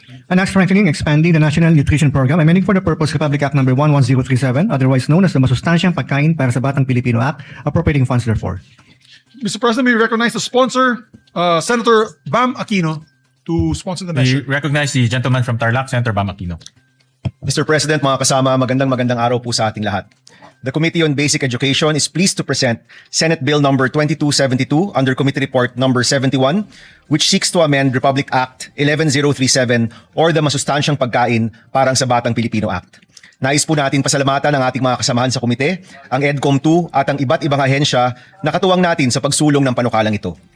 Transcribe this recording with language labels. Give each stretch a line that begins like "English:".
English: An act strengthening, expanding the National Nutrition Program, amending for the purpose Republic Act number 11037, otherwise known as the Masustansyang Pagkain para sa Batang Pilipino Act, appropriating funds therefore. Mr. President, we recognize the sponsor, Senator Bam Aquino, to sponsor the We measure. recognize the gentleman from Tarlac, Senator Bam Aquino. Mr.
Filipino: President, mga kasama, magandang araw po sa ating lahat.
English: The Committee on Basic Education is pleased to present Senate Bill number 2272 under Committee Report number 71, which seeks to amend Republic Act 11037 or the Masustansyang Pagkain parang sa Batang Pilipino Act.
Filipino: Nais po natin pasalamatan ang ating mga kasamahan sa komite, ang EDCOM 2 at ang iba't ibang ahensya na katuwang natin sa pagsulong ng panukalang ito.